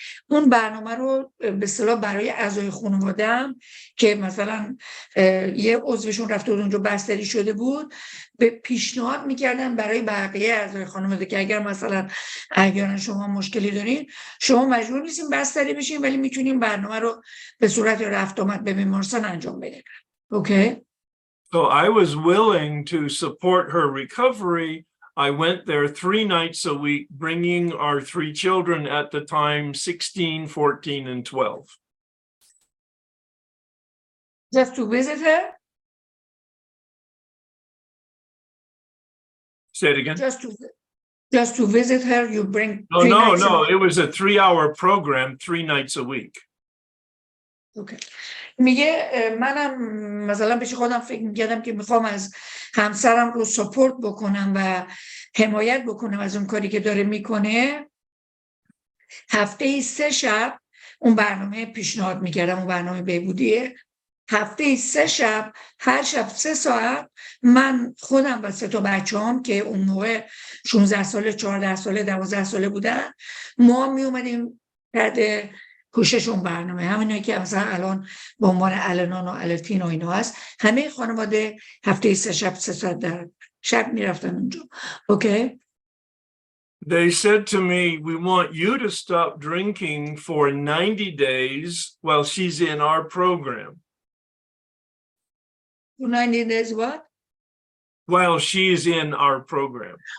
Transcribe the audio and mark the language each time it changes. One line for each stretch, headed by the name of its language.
Persian: اون برنامه رو به اصطلاح برای اعضای خانواده هم که مثلا یه عضوشون رفته بود اونجا بستری شده بود به پیشنهاد میکردن برای بقیه اعضای خانواده که اگر مثلا اگر شما مشکلی دارین شما مجبور نیستین بستری بشین ولی میتونین برنامه رو به صورت رفت آمد به بیمارستان انجام بدین. اوکی؟
English: So I was willing to support her recovery. I went there 3 nights a week, bringing our 3 children at the time, 16, 14, and 12. Just to visit her? Say it again. Just to visit her, you bring No, 3 no, nights no. a week? It was a 3-hour program, 3 nights a week.
Persian: اوکی. میگه منم مثلا پیش خودم فکر میکردم که میخوام از همسرم رو سپورت بکنم و حمایت بکنم از اون کاری که داره میکنه. هفته 3 شب اون برنامه پیشنهاد میکردم، اون برنامه بهبودیه. هفته 3 شب، هر شب 3 ساعت من خودم و 3 تا بچه‌ام که اون موقع 16 ساله، 14 ساله، 12 ساله بودن، ما می اومدیم تحت کوشش اون برنامه. همینایی که مثلا الان به عنوان الانان و التین و اینا هست، همه خانواده هفته 3 شب 3 ساعت در شب میرفتن اونجا. اوکی؟
English: They said to me, we want you to stop drinking for 90 days while she's in our program. 90 days what? While she's in our program.